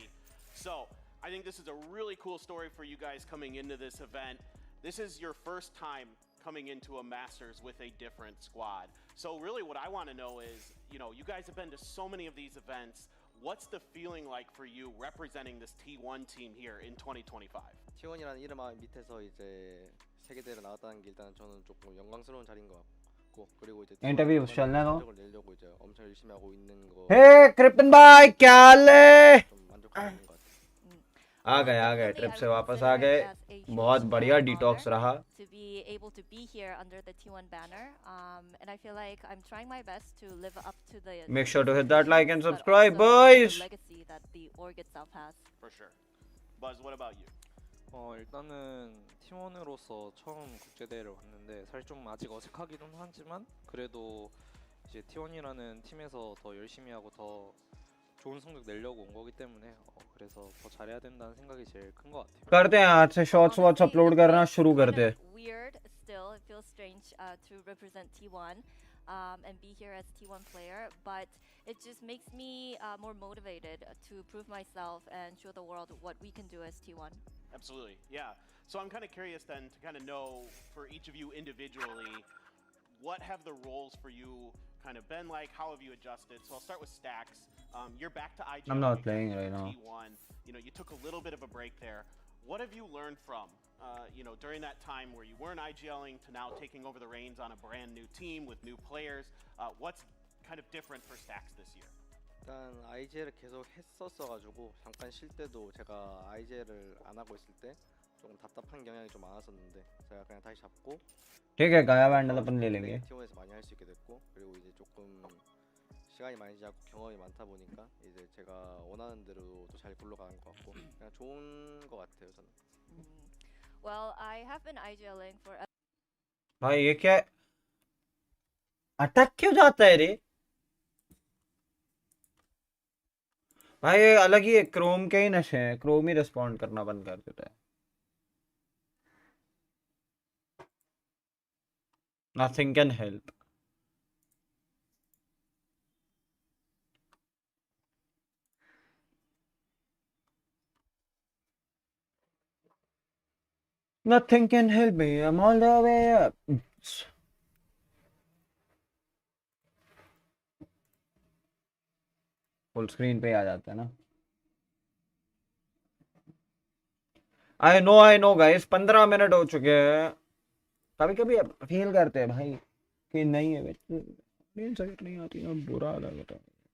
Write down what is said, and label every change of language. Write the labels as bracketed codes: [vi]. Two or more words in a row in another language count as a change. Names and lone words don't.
[en] So, I think this is a really cool story for you guys coming into this event. This is your first time coming into a Masters with a different squad. So really what I want to know is, you guys have been to so many of these events. What's the feeling like for you representing this T1 team here in 2025? [ko] T1이라는 이름 밑에서 이제 세계대회를 나갔다는 게 일단 저는 조금 영광스러운 자리인 것 같고, 그리고 이제 [hi] Interview चलने दो. [ko] 성적을 내려고 이제 엄청 열심히 하고 있는 거. [hi] Hey, Krypton भाई क्या हाल है? [ko] 좀 만족하는 것 같아요. [hi] आ गए ट्रिप से वापस आ गए. बहुत बढ़िया डिटॉक्स रहा. [en] To be able to be here under the T1 banner, and I feel like I'm trying my best to live up to the. Make sure to hit that like and but subscribe, also boys. The legacy that the org itself has. For sure. Buzz, what about you? [ko] 일단은 팀원으로서 처음 국제대회를 왔는데 사실 좀 아직 어색하기는 하지만 그래도 이제 T1이라는 팀에서 더 열심히 하고 더 좋은 성적 내려고 온 거기 때문에 그래서 더 잘해야 된다는 생각이 제일 큰 것 같아요. [hi] करते हैं आज से शॉर्ट्स वॉट्स अपलोड करना शुरू कर दे. [en] Weird still, it feels strange to represent T1 and be here as T1 player, but it just makes me more motivated to prove myself and show the world what we can do as T1. Absolutely, yeah. So I'm kind of curious then to kind of know for each of you individually, what have the roles for you kind of been like? How have you adjusted? So I'll start with Stax. You're back to IGL. I'm not playing right now. T1. You took a little bit of a break there. What have you learned from, during that time where you weren't IGLing to now taking over the reins on a brand new team with new players? What's kind of different for Stax this year? [ko] 일단 IGL을 계속 했었어가지고 잠깐 쉴 때도 제가 IGL을 안 하고 있을 때 조금 답답한 경향이 좀 많았었는데 제가 그냥 다시 잡고 [hi] ठीक है गाया बैंडल अपन ले लेंगे. [ko] T1에서 많이 할 수 있게 됐고, 그리고 이제 조금 시간이 많이 지나고 경험이 많다 보니까 이제 제가 원하는 대로 또 잘 굴러가는 것 같고 그냥 좋은 것 같아요 저는. [en] Well, I have been IGLing for. [hi] भाई ये क्या अटक क्यों जाता है रे? भाई ये अलग ही क्रोम के ही नशे हैं. क्रोम ही रिस्पॉन्ड करना बंद कर देता है. [en] Nothing can help. Nothing can help me. I'm all the way up. full screen [hi] पे आ जाता है ना. [en] I know guys [hi] 15 मिनट हो चुके हैं. कभी कभी फील करते हैं भाई कि नहीं है नहीं आती ना, बुरा लगता है.